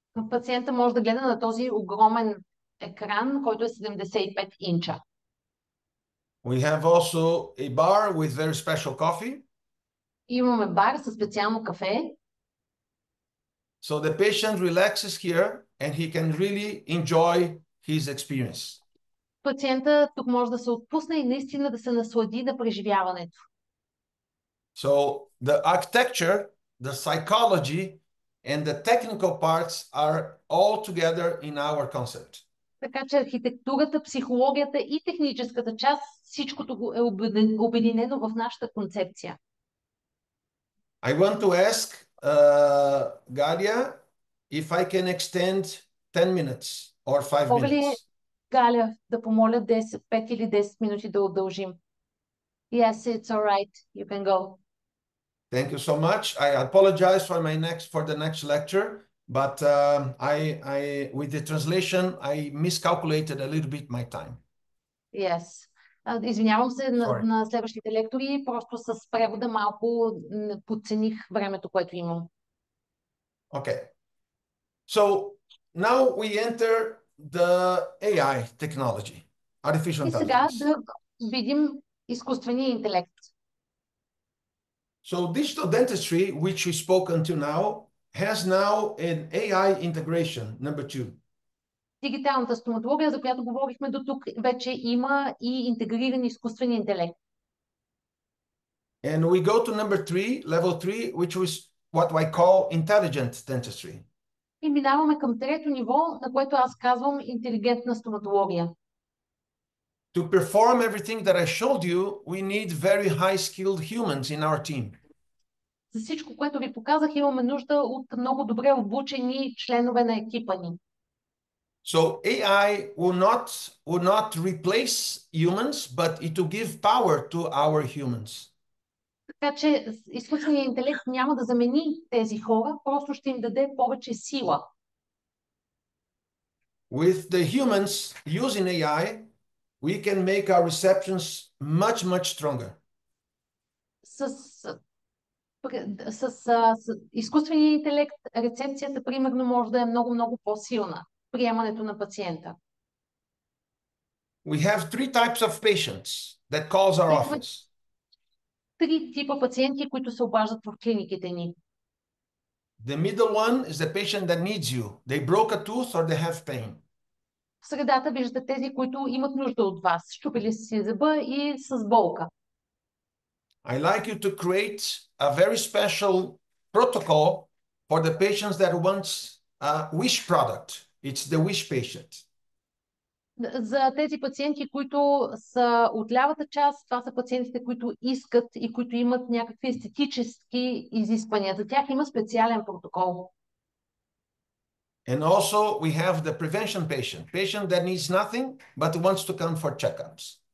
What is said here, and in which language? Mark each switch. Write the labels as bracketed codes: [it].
[bg] Пациента може да гледа на този огромен екран, който е 75 инча. [en] We have also a bar with very special coffee. [bg] Имаме бар със специално кафе. [en] So the patient relaxes here and he can really enjoy his experience. [bg] Пациента тук може да се отпусне и наистина да се наслади на преживяването. [en] So the architecture, the psychology, and the technical parts are all together in our concept. [bg] Така че архитектурата, психологията и техническата част, всичкото е обединено в нашата концепция. [en] I want to ask Galia if I can extend 10 minutes or 5 [bg] Мога ли, [en] minutes. [bg] Галя, да помоля 5 или 10 минути да удължим? [en] Yes, it's all right. You can go. Thank you so much. I apologize for the next lecture, but with the translation, I miscalculated a little bit my time. Yes. [bg] Извинявам се [en] Sorry. [bg] на следващите лектори, просто с превода малко подцених времето, което имам. [en] Okay. So now we enter the AI technology, artificial [bg] И сега [en] intelligence. [bg] да видим изкуствения интелект. [en] So digital dentistry, which we spoke until now, has now an AI integration, number 2. [bg] Дигиталната стоматология, за която говорихме до тук, вече има и интегриран изкуствен интелект. [en] And we go to number 3, level 3, which was what I call intelligent dentistry. [bg] И минаваме към трето ниво, на което аз казвам интелигентна стоматология. [en] To perform everything that I showed you, we need very high-skilled humans in our team. [bg] За всичко, което ви показах, имаме нужда от много добре обучени членове на екипа ни. [en] So AI will not replace humans, but it will give power to our humans. [bg] Така че изкуственият интелект няма да замени тези хора, просто ще им даде повече сила. [en] With the humans using AI, we can make our receptions much, much stronger. [bg] С изкуствения интелект рецепцията, примерно, може да е много по-силна. Приемането на пациента. [en] We have 3 types of patients that calls our office. [bg] 3 типа пациенти, които се обаждат в клиниките ни. [en] The middle one is the patient that needs you. They broke a tooth or they have pain. [bg] В средата виждате тези, които имат нужда от вас. Щупили си зъба и с болка. [en] I like you to create a very special protocol for the patients that wants a Wish product. It's the Wish patient. [bg] За тези пациенти, които са от лявата част, това са пациентите, които искат и които имат някакви естетически изисквания. За тях има специален протокол. [en] And also we have the prevention patient that needs nothing but wants to come for checkups.